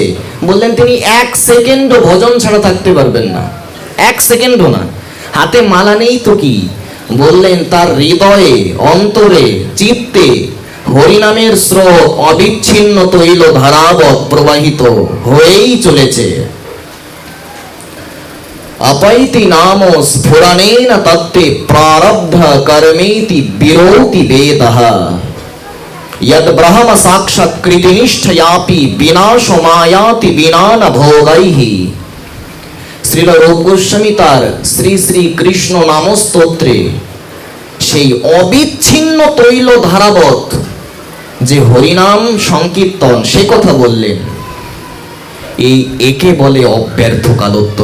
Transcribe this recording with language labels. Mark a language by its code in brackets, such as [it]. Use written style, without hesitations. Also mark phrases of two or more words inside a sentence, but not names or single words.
[bn] বললেন তিনি 1 সেকেন্ডও ভজন ছাড়া থাকতে পারবেন না, 1 সেকেন্ডও না। হাতে মালা নেই তো কি, বললেন তার হৃদয়ে, অন্তরে, চিত্তে হরিনামের স্রোত অবিচ্ছিন্ন তৈল ধারাবৎ প্রবাহিত হয়েই চলেছে। [sa] अपैति नामो स्फुरणेन तत्ते प्रारब्ध कर्मेति विरोति वेदः यद ब्रह्म साक्षात् कृतिनिष्ठयापि विनाशो मायाति विना न भोगैः। [bn] শ্রীল রূপ গোস্বামী তার শ্রী শ্রী কৃষ্ণ নামস্তোত্রে সেই অবিচ্ছিন্ন তৈল ধারাবৎ যে হরিনাম সংকীর্তন, সে কথা বললেন। এই একে বলে অব্যর্থ কালত্ব।